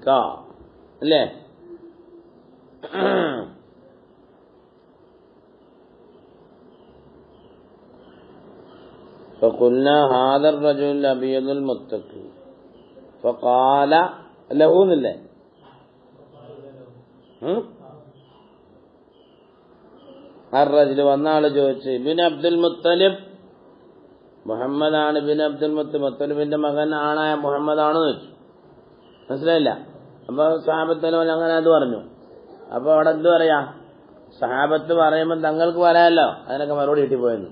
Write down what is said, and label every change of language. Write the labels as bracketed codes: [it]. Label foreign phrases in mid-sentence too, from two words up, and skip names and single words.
[ar] لا فقلنا هذا الرجل الأبيض المتقي فقال له لله الرجل [ml] വന്ന ആള് ചോദിച്ചു ഇബ്നു അബ്ദുൽ മുത്തലിബ് മുഹമ്മദാണ്. ഇബ്നു അബ്ദുൽ മുത്തലിബിന്റെ മകൻ ആണായ മുഹമ്മദാണെന്ന് ചോദിച്ചു. മനസ്സിലായില്ല. അപ്പൊ സഹാബത്തല്ലോ അങ്ങനെ അത് പറഞ്ഞു. അപ്പൊ അവിടെ എന്ത് പറയാ, സഹാബത്ത് പറയുമ്പോൾ തങ്ങൾക്ക് പറയാമല്ലോ അതിനൊക്കെ മറുപടി കിട്ടിപ്പോയെന്ന്.